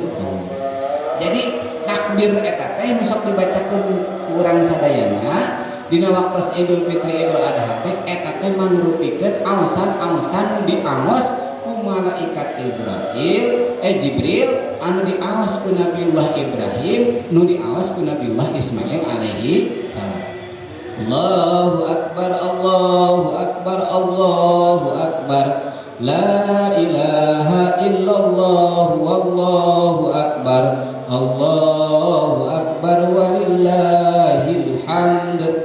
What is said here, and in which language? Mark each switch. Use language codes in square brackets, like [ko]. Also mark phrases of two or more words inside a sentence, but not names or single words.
[su] Jadi takbir eta teh sok dibacakeun urang sadayana dina waktos Idul Fitri Idul Adha teh eta teh mangrupikeun aosan-aosan nu diaos ku malaikat Jibril anu diaos ku Nabiullah Ibrahim nu diaos ku Nabiullah Ismail [ar] عليه السلام. الله أكبر الله أكبر الله أكبر لا إله إلا الله والله أكبر الله أكبر ولله الحمد.